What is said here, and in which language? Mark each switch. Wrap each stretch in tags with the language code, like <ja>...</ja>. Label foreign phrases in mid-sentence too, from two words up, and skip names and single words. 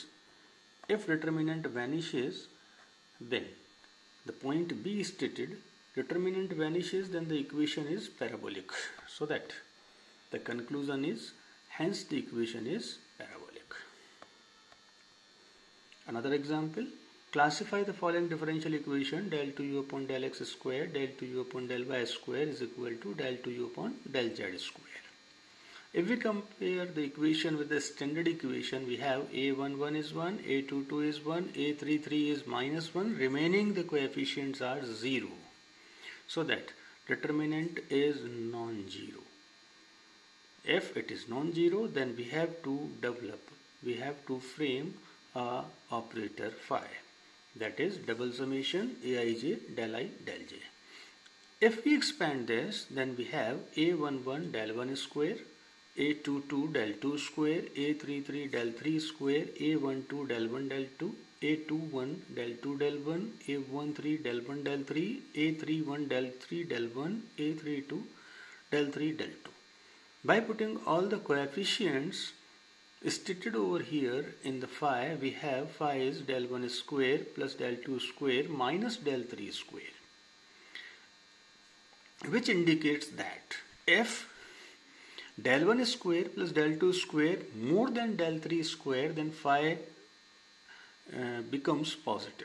<en>If determinant vanishes, then the point B is stated, determinant vanishes, then the equation is parabolic. So that the conclusion is, hence the equation is parabolic. Another example, classify the following differential equation: del 2u upon del x square, del 2u upon del y square is equal to del 2u upon del z square. If we compare the equation with the standard equation, we have A11 is 1, A22 is 1, A33 is minus 1, remaining the coefficients are 0. So that determinant is non-zero. If it is non-zero, then we have to frame a operator phi, that is double summation aij del I del j. If we expand this, then we have A11 del 1 square, A22 del 2 square, A33 del 3 square, A12 del 1 del 2, A21 del 2 del 1, A13 del 1 del 3, A31 del 3 del 1, A32 del 3 del 2. By putting all the coefficients stated over here in the phi, we have phi is del 1 square plus del 2 square minus del 3 square, which indicates that if del 1 square plus del 2 square more than del 3 square, then phi becomes positive.</en>